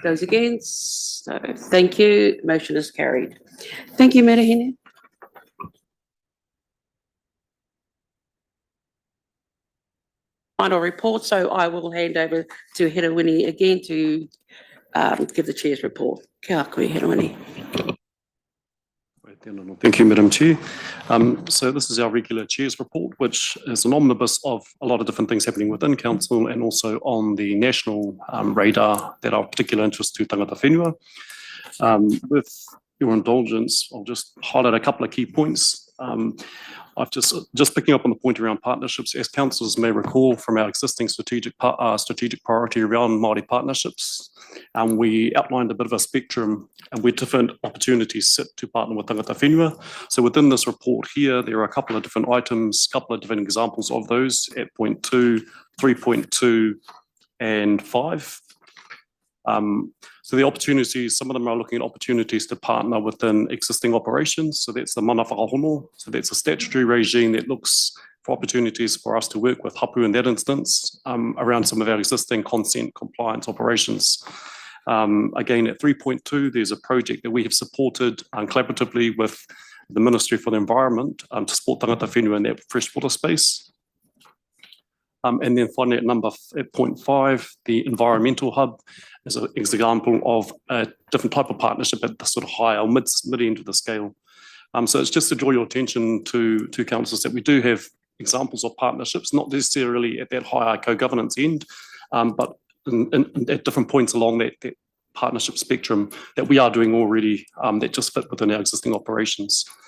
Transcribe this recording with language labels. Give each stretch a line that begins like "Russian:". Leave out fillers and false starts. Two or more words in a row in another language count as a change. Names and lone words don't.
English: Those against? So thank you. Motion is carried. Thank you, Merehine. Final report. So I will hand over to Herewini again to give the chair's report.
Māori: Kia koe, Herewini.
English: Thank you, Madam Chair. So this is our regular Chair's report, which is an omnibus of a lot of different things happening within Council and also on the national radar that are of particular interest to
Māori: tangata whenua.
English: With your indulgence, I'll just highlight a couple of key points. I've just picking up on the point around partnerships, as councillors may recall from our existing strategic priority around Māori partnerships, we outlined a bit of a spectrum and where different opportunities sit to partner with
Māori: tangata whenua.
English: So within this report here, there are a couple of different items, a couple of different examples of those at point 2, 3.2 and 5. So the opportunities, some of them are looking at opportunities to partner within existing operations. So that's the
Māori: mana whakahono.
English: So that's a statutory regime that looks for opportunities for us to work with hapu in that instance around some of our existing consent compliance operations. Again, at 3.2, there's a project that we have supported collaboratively with the Ministry for the Environment to support
Māori: tangata whenua
English: in that freshwater space. And then finally at point 5, the environmental hub is an example of a different type of partnership at the sort of higher or mid end of the scale. So it's just to draw your attention to councillors that we do have examples of partnerships, not necessarily at that higher co-governance end, but at different points along that partnership spectrum that we are doing already that just fit within our existing operations.